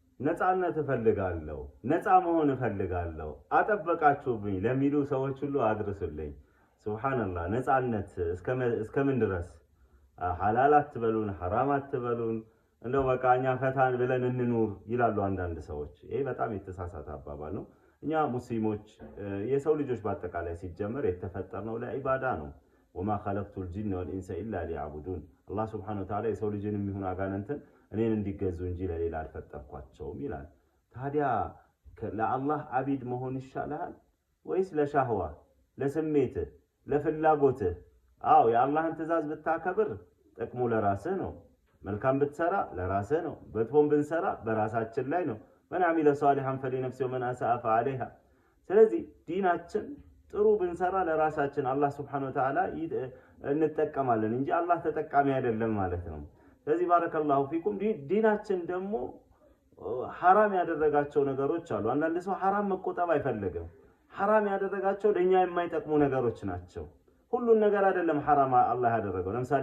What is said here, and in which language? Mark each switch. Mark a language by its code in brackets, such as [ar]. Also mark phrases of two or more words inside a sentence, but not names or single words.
[am] ነፃነት እፈልጋለሁ ነፃ መሆን እፈልጋለሁ አጠበቃችሁብኝ ለሚሉ ሰዎች ሁሉ አድርሱልኝ ሱብሃንአላህ ነፃነት እስከምን ድረስ ሐላል አትበሉን ሐራም አትበሉን እንደው በቃኛ ፈታን ብለን እንኑር ይላሉ አንዳንድ ሰዎች ይሄ በጣም የተሳሳተ አባባል ነው እኛ ሙስሊሞች የሰው ልጆች በአጠቃላይ ሲጀመር የተፈጠርነው ለዒባዳ ነው [ar] وما خلقت الجن والانس الا ليعبدون [am] አላህ [ar] سبحانه وتعالى [am] የሰው ልጅንም ይሁን አጋንንትን እኔን እንዲገዙ እንጂ ለሌላ አልፈጠርኳቸውም ይላል ታዲያ ለአላህ አቢድ መሆን ይሻላል ወይስ ለሻህዋ ለስሜት ለፍላጎት አው የአላህን ትእዛዝ ብታከብር ጥቅሙ ለራስህ ነው መልካም ብትሰራ ለራስህ ነው በጥፎም ብንሰራ በራሳችን ላይ ነው [ar] من عمل صالحا فلنفسه ومن اساء فعليها [am] ስለዚህ ዲናችን ጥሩ ብንሰራ ለራሳችን አላህ [ar] سبحانه وتعالى [am] እንጠቀማለን እንጂ አላህ ተጠቃሚ አይደለም ማለት ነው ስለዚህ [ar] بارك الله فيكم [am] ዲናችን ደግሞ حرام ያደረጋቸው ነገሮች አሉ አንዳንድ ሰው حرام መቆጠብ አይፈልግም حرام ያደረጋቸው ለኛ የማይጠቅሙ ነገሮች ናቸው ሁሉን ነገር አይደለም حرام አላህ ያደረገው ለምሳሌ